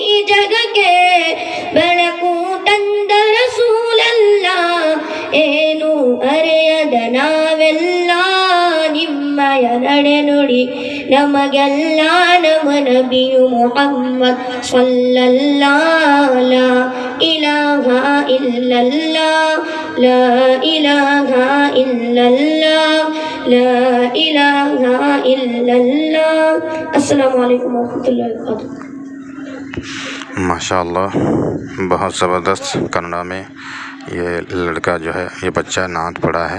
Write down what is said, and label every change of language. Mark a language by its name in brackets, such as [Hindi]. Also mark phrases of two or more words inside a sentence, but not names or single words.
[Kannada] ಜಗಕ್ಕೆ ಬೆಳಕು ತಂದ ರಸೂಲಲ್ಲ ಏನು ಅರೆಯದ ನಾವೆಲ್ಲ ನಿಮ್ಮಯ ನಡೆನುಡಿ ನಮಗೆಲ್ಲ ನಮ್ಮ ನಬಿಯು ಮುಹಮ್ಮದ್ [Arabic] صلى الله لا إله إلا الله لا إله إلا الله لا إله إلا الله السلام عليكم ورحمة الله وبركاته. [Hindi] माशाअल्लाह बहुत ज़बरदस्त कन्नड़ा में ये लड़का जो है, ये बच्चा नात पढ़ा है।